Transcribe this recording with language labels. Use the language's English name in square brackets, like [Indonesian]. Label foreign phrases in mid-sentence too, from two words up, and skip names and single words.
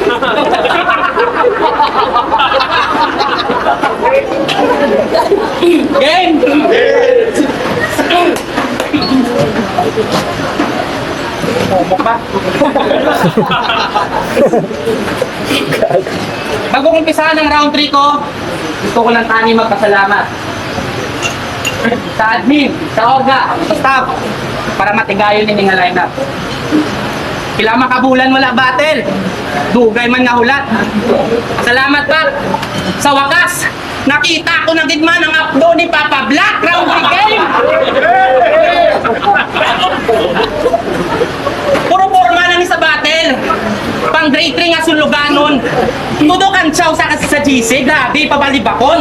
[Hiligaynon] Game. Bago umpisahan ang round 3 ko, gusto ko lang tani magpasalamat sa admin, sa orga, sa staff, para matigayon ni nga lineup. Kila makabulan wala battle, dugay man nga hulat. Salamat pa. [Filipino] Sa wakas, [Hiligaynon] nakita ko na gidman ang upload ni Papa Black round 3 game. Puro forma lang sa battle. Pang grade 3 nga suluganon. Tudukan siya sa GC, grabe, pabalibakon.